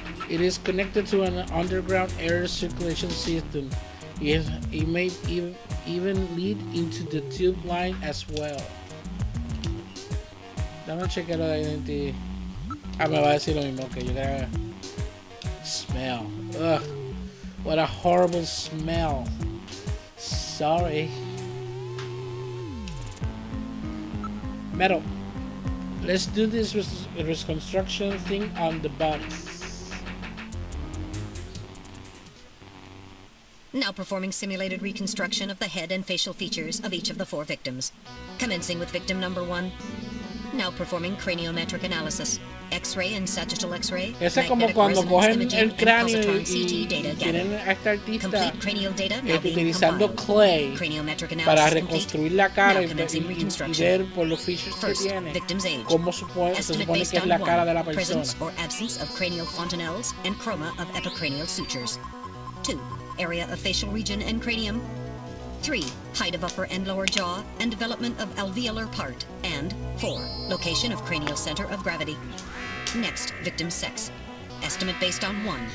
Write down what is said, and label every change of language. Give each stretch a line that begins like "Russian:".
English: It is connected to an underground air circulation system. It may even lead into the tube line as well.
Spanish: Dame chequear la identity. Ah, me va a decir lo mismo que yo creo.
English: Smell. Ugh. What a horrible smell. Sorry. Metal. Let's do this reconstruction thing on the bodies. Now performing simulated reconstruction of the head and facial features of each of the 4 victims. Commencing with victim number 1. Now performing craniometric analysis. X-ray and sagittal X-ray.
Spanish: Esa es como cuando cogen el cráneo y tienen a esta artista utilizando clay para reconstruir la cara y ver por los features que tiene cómo se supone que es la cara de la persona.
English: Or absence of cranial fontanelles and chroma of epicranial sutures. 2. Area of facial region and cranium. 3. Height of upper and lower jaw and development of alveolar part. And 4. Location of cranial center of gravity. Next, victim sex. Estimate based on 1.